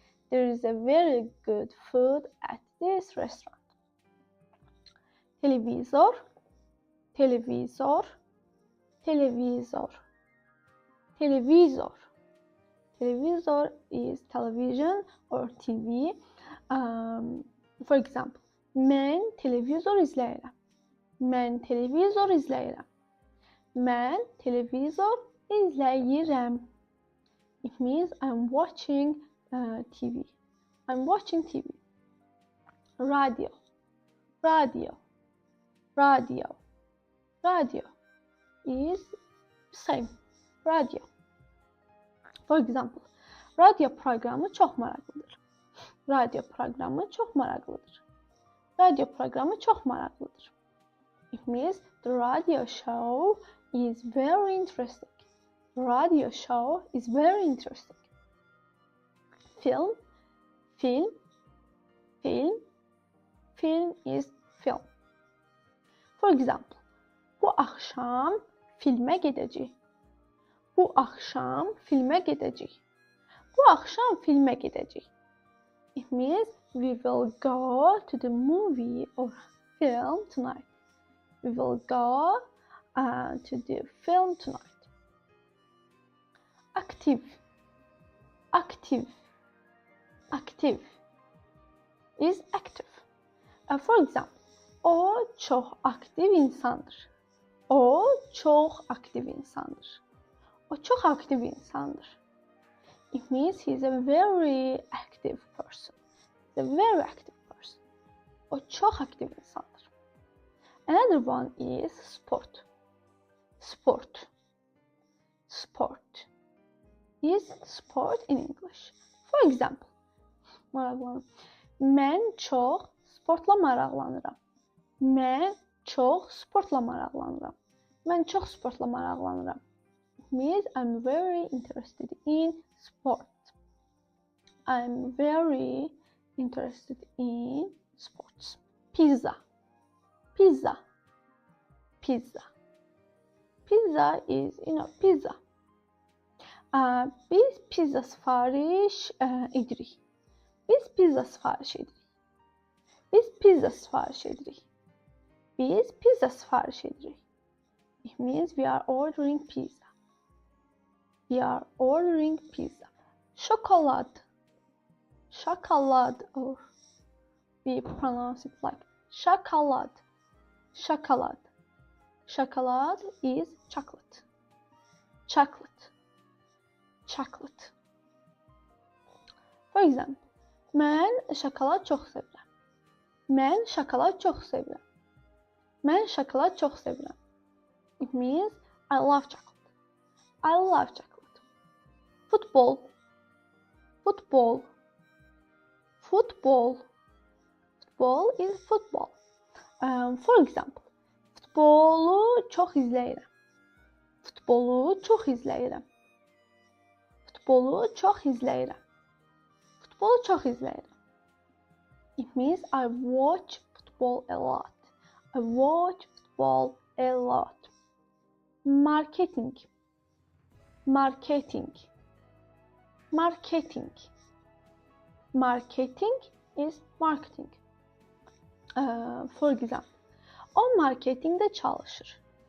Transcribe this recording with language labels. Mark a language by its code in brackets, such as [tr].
[en] There is a very good food at this restaurant. [az] Televizor, televizor, televizor, televizor. [en] Televizor is television or TV. For example, [az] mən televizor izləyirəm. Mən televizor izləyirəm. Mən televizor izləyirəm. [en] It means I'm watching TV. I'm watching TV. Radio, radio, radio, radio is same. Radio. [az] For example, radio proqramı çox maraqlıdır. Radio proqramı çox maraqlıdır. Radio proqramı çox maraqlıdır. [en] It means the radio show is very interesting. The radio show is very interesting. Film, film, film, film is film. For example, [az] bu axşam filmə gedəcəyik. Bu axşam filmə gedəcəyik. Bu axşam filmə gedəcəyik. [en] It means we will go to the movie or film tonight. We will go to the film tonight. Active, active, active is active. For example, [az] o çox aktiv insandır. O çox aktiv insandır. O çox aktiv insandır. [en] It means he is a very active person. He's a very active person. [az] O çox aktiv insandır. [en] Another one is sport. Sport. sport. Is sport in English. For example, maraqlanıram. [az] Mən çox sportla maraqlanıram. Mən çox sportla maraqlanıram. Mən çox sportla maraqlanıram. [en] It means I'm very interested in sport. I'm very interested in sports. Pizza. Pizza. Pizza. Pizza is, pizza. [az] Biz pizza sifariş edirik. Biz pizza sifariş edirik. Biz pizza sifariş edirik. Biz pizza sifariş edirik. [en] It means we are ordering pizza. We are ordering pizza. Şokolad. Şokolad, or we pronounce it like şokolad. Şokolad. Şokolad is chocolate. Chocolate. Chocolate. For example, [az] mən şokolad çox sevirəm. Mən şokolad çox sevirəm. Mən şokolad çox sevirəm. [en] It means I love chocolate. I love chocolate. Football. Football. Football. Football is football. For example, [az] futbolu çox izləyirəm. Futbolu çox izləyirəm. Futbolu çox izləyirəm. Futbolu çox izləyirəm. [en] It means I watch football a lot. I watch football a lot. Marketing. Marketing. Marketing. Marketing is marketing. For example, [az] o marketingde çalışır.